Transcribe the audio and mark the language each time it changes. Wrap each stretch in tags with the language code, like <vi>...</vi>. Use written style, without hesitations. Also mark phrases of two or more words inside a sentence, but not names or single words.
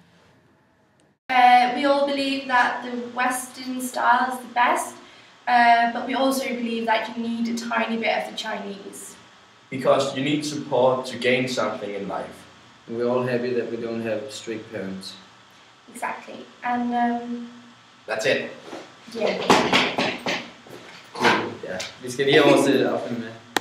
<en>We all believe that the Western style is the best, but we also believe that you need a tiny bit of the Chinese. Because you need support to gain something in life. We're all happy that we don't have strict parents. Exactly. And that's it. Yeah.</en> <da>Ja, vi skal lige oversætte det op med.</da>